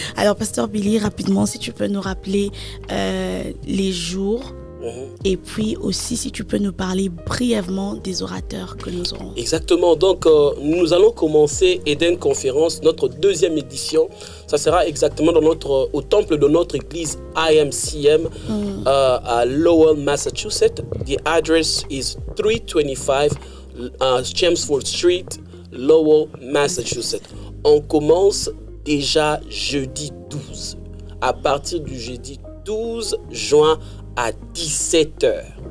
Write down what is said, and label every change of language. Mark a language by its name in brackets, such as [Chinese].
[French] Alors, pasteur Billy, rapidement, si tu peux nous rappeler les jours, et puis aussi si tu peux nous parler brièvement des orateurs que nous aurons. Exactement. Donc, nous allons commencer Eden Conférence, notre 2e édition. Ça sera exactement au temple de notre église IMCM à Lowell, Massachusetts. [English] The address is 325 Chelmsford Street, Lowell, Massachusetts. [French] On commence déjà jeudi 12. À partir du jeudi 12 juin à 17h.